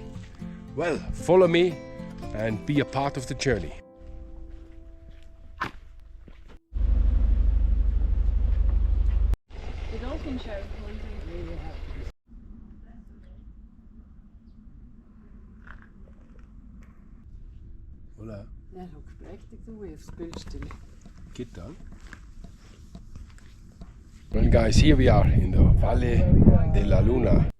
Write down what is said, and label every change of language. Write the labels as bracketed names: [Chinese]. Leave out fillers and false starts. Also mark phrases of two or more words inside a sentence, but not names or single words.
[English] Well, follow me and be a part of the journey. The dolphin show. [Spanish] Hola. [Dutch] Ja, dan spreekt ik dan weer spulstellen. [Spanish] ¿Qué tal? [English] Well guys, here we are in the Valle de la Luna.